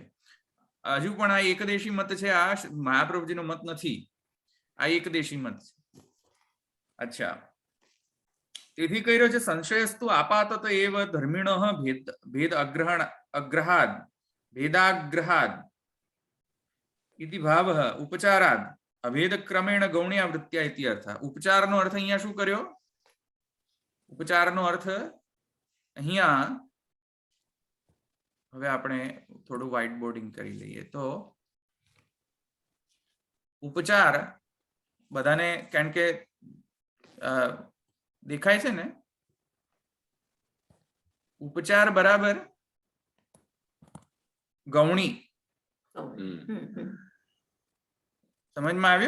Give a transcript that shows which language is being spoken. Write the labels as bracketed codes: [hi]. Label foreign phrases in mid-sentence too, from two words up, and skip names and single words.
[gu] હજુ પણ આ એકદેશી મત છે, આ મહાપ્રભુજીનો મત નથી, આ એકદેશી મત છે. અચ્છા, તેથી કહી રહ્યો છે [sa] संशयस्तु आपातत एव धर्मिणः भेद अग्रहाद भेदाग्रहाद इति भावः उपचाराद अभेद क्रमेण गौण्या वृत्त्या इति अर्थ। [gu] उपचारનો અર્થ અહીંયા શું કર્યો? ઉપચારનો અર્થ અહીંયા હવે આપણે થોડું વ્હાઇટ બોર્ડિંગ કરી લઈએ તો ઉપચાર બધાને કારણ કે દેખાય છે ને ઉપચાર બરાબર ગૌણી સમજમાં આવ્યો?